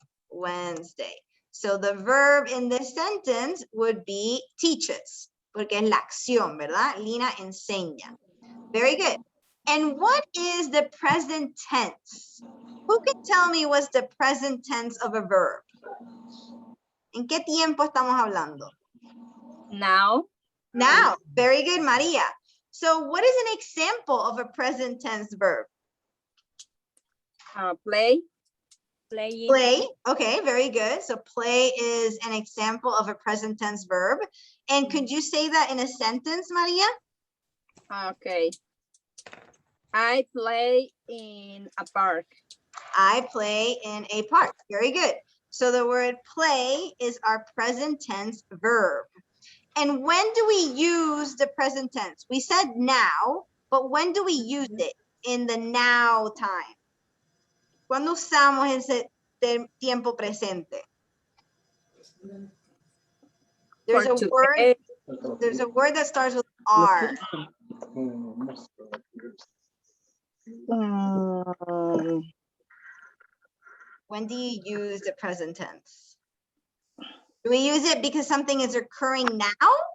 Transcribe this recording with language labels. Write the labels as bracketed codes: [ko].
[en] Wednesday. So the verb in this sentence would be teaches, [es] porque es la acción, ¿verdad? Lena enseña. [en] Very good. And what is the present tense? Who can tell me what's the present tense of a verb? [es] ¿En qué tiempo estamos hablando? [en] Now. Now, very good, Maria. So what is an example of a present tense verb? Play. Playing. Play, okay, very good. So play is an example of a present tense verb. And could you say that in a sentence, Maria? Okay. I play in a park. I play in a park, very good. So the word play is our present tense verb. And when do we use the present tense? We said now, but when do we use it in the now time? [es] ¿Cuándo usamos ese tiempo presente? [en] There's a word that starts with R. When do you use the present tense? Do we use it because something is occurring now?